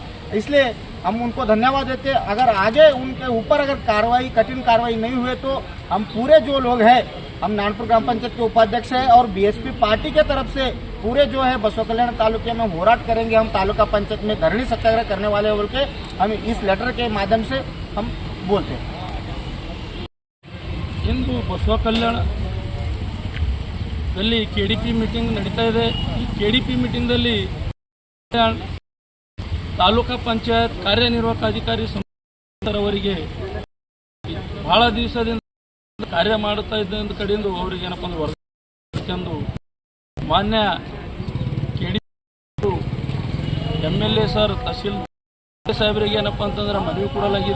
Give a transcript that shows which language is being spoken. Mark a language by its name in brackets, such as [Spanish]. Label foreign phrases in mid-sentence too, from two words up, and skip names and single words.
[Hindi] इसलिए हम उनको धन्यवाद देते। अगर आगे उनके ऊपर अगर कठिन कार्रवाई नहीं हुए तो हम पूरे जो लोग हैं, हम नानपुर ग्राम पंचायत के उपाध्यक्ष हैं और BSP पार्टी के तरफ से पूरे जो है बसवा कल्याण तालुके में होराट करेंगे। हम तालुका पंचायत में धरनी सत्याग्रह करने वाले बोल के हम इस लेटर के माध्यम से हम बोलते हैं। [Kannada] इंದು ಬಸವ ಕಲ್ಯಾಣದಲ್ಲಿ KDP ಮೀಟಿಂಗ್ ನಡೀತಾ ಇದೆ। ಈ KDP ಮೀಟಿಂಗ್ದಲ್ಲಿ ತಾಲೂಕಾ ಪಂಚಾಯತ್ ಕಾರ್ಯನಿರ್ವಾಹಕ ಅಧಿಕಾರಿ ಅವರಿಗೆ ಬಹಳ ದಿವಸದಿಂದ ಕಾರ್ಯ ಮಾಡುತ್ತಾ ಇದ್ದ ಕಡೆಯಿಂದ ಅವರಿಗೆ ಏನಪ್ಪ ಅಂದ್ರೆ ವರದಿ ಮಾನ್ಯ KDP MLA ಸರ್ ತಹಸೀಲ್ ಸಾಹೇಬರಿಗೆ ಏನಪ್ಪ ಅಂತಂದ್ರೆ ಮನವಿ ಕೊಡಲಾಗಿದೆ।